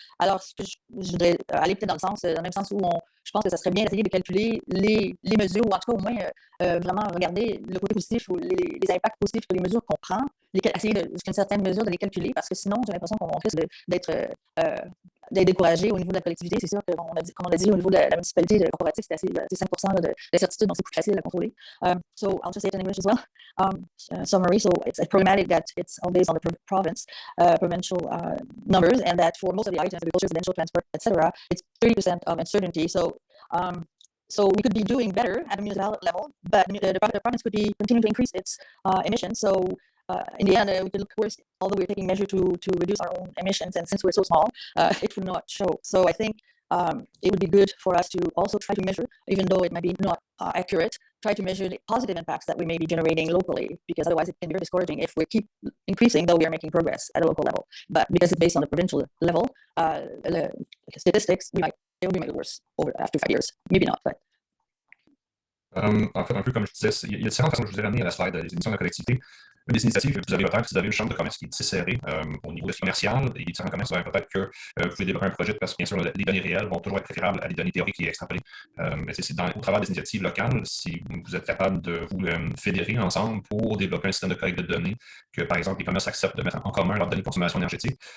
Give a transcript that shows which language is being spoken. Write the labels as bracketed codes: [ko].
[fr] Alors, je voudrais aller peut-être dans le même sens où je pense que ça serait bien d'essayer de calculer les mesures, ou en tout cas au moins vraiment regarder le côté positif ou les impacts positifs que les mesures qu'on prend, essayer jusqu'à une certaine mesure de les calculer, parce que sinon, j'ai l'impression qu'on risque d'être découragé au niveau de la collectivité. C'est sûr que, comme on l'a dit, au niveau de la municipalité, de corporatif, c'est 5% d'incertitude, donc c'est plus facile à contrôler. [en] So I'll just say it in English as well. Summary, so it's problematic that it's all based on the province, provincial numbers, and that for most of the items, agriculture, residential, transport, etc., it's 30% of uncertainty. So we could be doing better at a municipal level, but the province could be continuing to increase its emissions. So in the end, we could look worse, although we're taking measures to reduce our own emissions, and since we're so small, it would not show. So I think it would be good for us to also try to measure, even though it might be not accurate, try to measure the positive impacts that we may be generating locally, because otherwise it can be very discouraging if we keep increasing, though we are making progress at a local level. But because it's based on the provincial level, the statistics, it would be made worse after 5 years. Maybe not, but. [fr] En fait, un peu comme je disais, il y a différentes façons que je vous ai ramené à la slide des émissions de la collectivité. Une des initiatives que vous avez peut-être, c'est d'avoir une chambre de commerce qui est serrée au niveau commercial. Et différents commerces, peut-être que vous pouvez développer un projet, parce que bien sûr, les données réelles vont toujours être préférables à des données théoriques et extrapolées. Mais c'est au travers des initiatives locales, si vous êtes capable de vous fédérer ensemble pour développer un système de collecte de données, que par exemple, les commerces acceptent de mettre en commun leurs données de consommation énergétique.